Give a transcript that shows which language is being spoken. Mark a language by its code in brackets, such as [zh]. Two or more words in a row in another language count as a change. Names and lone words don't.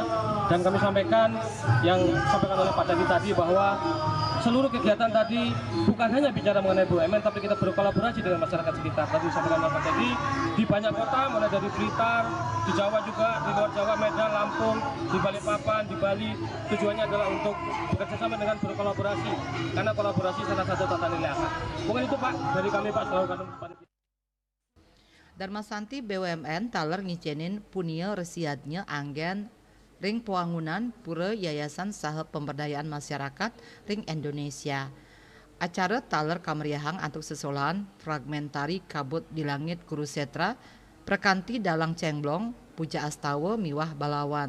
[id] Dan kami sampaikan yang disampaikan oleh Pak Teddy tadi bahwa seluruh kegiatan tadi bukan hanya bicara mengenai BUMN, tapi kita berkolaborasi dengan masyarakat sekitar. Tadi disampaikan oleh Pak Teddy di banyak kota, mulai dari Blitar, di Jawa juga, di luar Jawa, Medan, Lampung, di Balikpapan, di Bali. Tujuannya adalah untuk bekerjasama dengan berkolaborasi, karena kolaborasi salah satu tata nilai akhlak. Mungkin itu Pak dari kami Pak selalu Panitia. [ban] Dharma Santi BUMN taler ngicenin punia resiadnya anggen ring pewangunan pura yayasan saha [id] pemberdayaan masyarakat [ban] ring Indonesia. Acara taler kameriahang antuk sesolahan fragmentari kabut di langit Kurusetra perkanti dalang cengblong puja astawa miwah balawan.